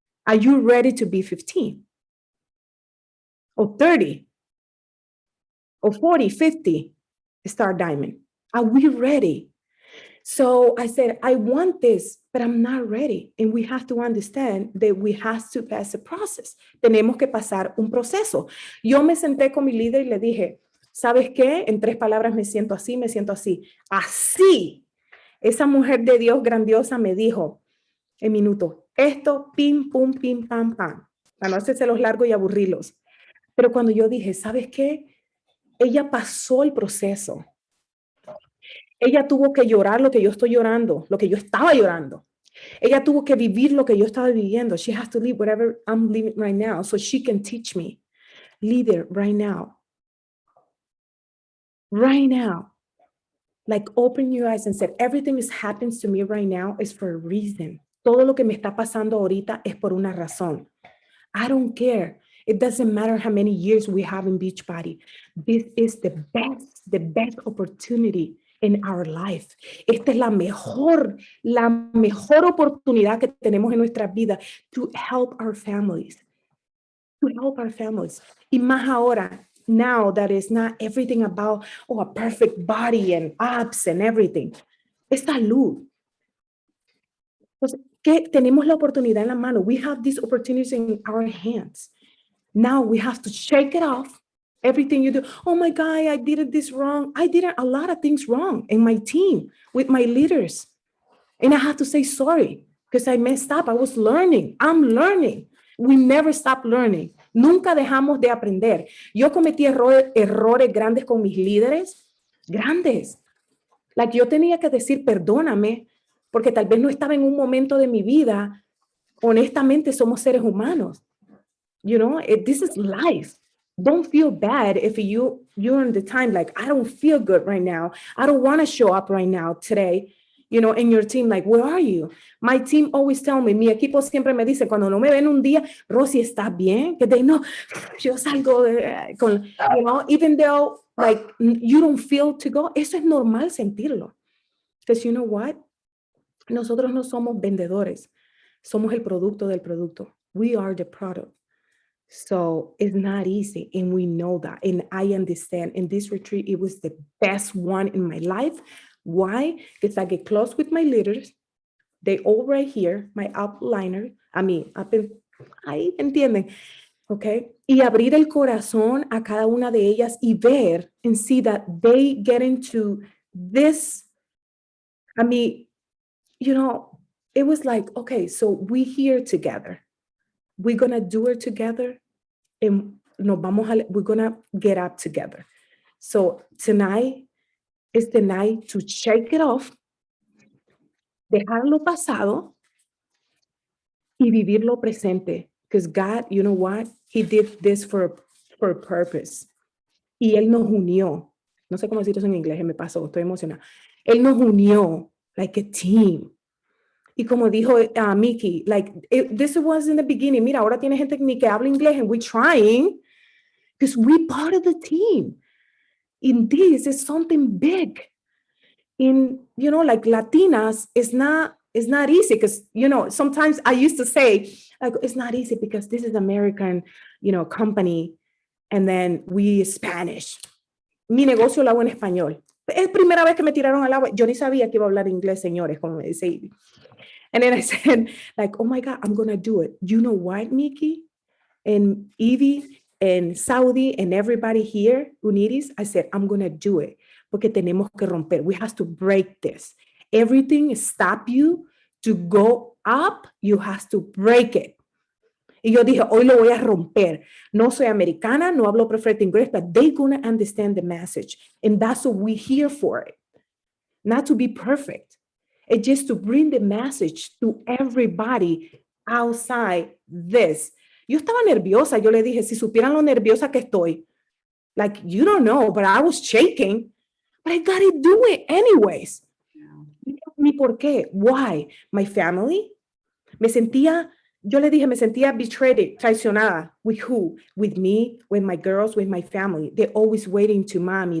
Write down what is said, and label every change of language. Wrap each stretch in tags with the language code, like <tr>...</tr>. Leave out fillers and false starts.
<en>Are you ready to be 15? Or 30? Or 40, 50 star diamond? Are we ready? So I said, I want this, but I'm not ready. And we have to understand that we have to pass a process.</en> <es>Tenemos que pasar un proceso. Yo me senté con mi líder y le dije, ¿sabes qué? En 3 palabras me siento así, me siento así. Así. esa mujer de Dios grandiosa me dijo en minutos, esto, pim, pum, pim, pam, pam, para no hacerse los largos y aburrirlos. Pero cuando yo dije, ¿sabes qué? Ella pasó el proceso. Ella tuvo que llorar lo que yo estoy llorando, lo que yo estaba llorando. Ella tuvo que vivir lo que yo estaba viviendo.</es> <en>She has to live whatever I'm living right now so she can teach me. Live it right now. Right now. Like open your eyes and said, everything that happens to me right now is for a reason.</en> <es>Todo lo que me está pasando ahorita es por una razón.</es> <en>I don't care. It doesn't matter how many years we have in Beachbody. This is the best opportunity in our life.</en> <es>Esta es la mejor oportunidad que tenemos en nuestra vida</es> <en>to help our families. To help our families.</en> <es>Y más ahora,</es> <en>now that it's not everything about, a perfect body and abs and everything.</en> <es>Es salud. Entonces, que tenemos la oportunidad en la mano.</es> <en>We have these opportunities in our hands. Now we have to shake it off. Everything you do. Oh my God, I did this wrong. I did a lot of things wrong in my team, with my leaders. And I have to say sorry because I messed up. I was learning. I'm learning. We never stop learning.</en> <es>Nunca dejamos de aprender. Yo cometí errores grandes con mis líderes. Grandes. Like yo tenía que decir, perdóname, porque tal vez no estaba en un momento de mi vida. Honestamente, somos seres humanos.</es> <en>You know, this is life. Don't feel bad if you're in the time like, I don't feel good right now. I don't want to show up right now today. You know, in your team, like, where are you? My team always tell me,</en> <es>mi equipo siempre me dice, cuando no me ven un día, Rosy, ¿estás bien?</es> <en>Que they know,</en> <es>yo salgo con,</es> <en>you know, even though, like, you don't feel to go,</en> <es>eso es normal sentirlo.</es> <en>Because you know what?</en> <es>Nosotros no somos vendedores. Somos el producto del producto.</es> <en>We are the product. So it's not easy, and we know that, and I understand. In this retreat, it was the best one in my life. Why? Because I get close with my leaders. They all right here, my upliner.</en> <es>Ahí entienden, okay? Y abrir el corazón a cada una de ellas y ver</es> <en>and see that they get into this. You know, it was like, okay, so we here together. We're going to do it together, and we're going to get up together. So tonight is the night to shake it off,</en> <es>dejar lo pasado, y vivir lo presente.</es> <en>Because God, you know what? He did this for a purpose.</en> <es>Y Él nos unió. No sé cómo decir eso en inglés, me pasó, estoy emocionada. Él nos unió</es> <en>like a team.</en> <es>Y como dijo</es> <en>Miki, like, this was in the beginning.</en> <es>Mira, ahora tiene gente ni que habla inglés,</es> <en>and we're trying because we're part of the team. And this is something big. In, you know, like Latinas, it's not easy because, you know, sometimes I used to say, like, it's not easy because this is American, you know, company, and then we Spanish.</en> <es>Mi negocio lo hago en español. Es primera vez que me tiraron al agua. Yo ni sabía que iba a hablar inglés, señores, como me dice Ivy.</es> <en>And then I said, like, oh my God, I'm going to do it. You know what, Miki and Evie and Saudi and everybody here, Uniris, I said, I'm going to do it.</en> <es>Porque tenemos que romper.</es> <en>We have to break this. Everything stop you to go up, you have to break it.</en> <es>Y yo dije, hoy lo voy a romper. No soy americana, no hablo perfecto inglés,</es> <en>but they're going to understand the message. And that's what we're here for. It. Not to be perfect. It's just to bring the message to everybody outside this.</en> <es>Yo estaba nerviosa. Yo le dije, si supieran lo nerviosa que estoy.</es> <en>Like, you don't know, but I was shaking. But I got to do it anyways. Yeah.</en> <es>¿Ni por qué?</es> <en>Why? My family.</en> <es>Yo le dije, me sentía betrayed, traicionada.</es> <en>With who? With me, with my girls, with my family. They're always waiting to mommy.</en>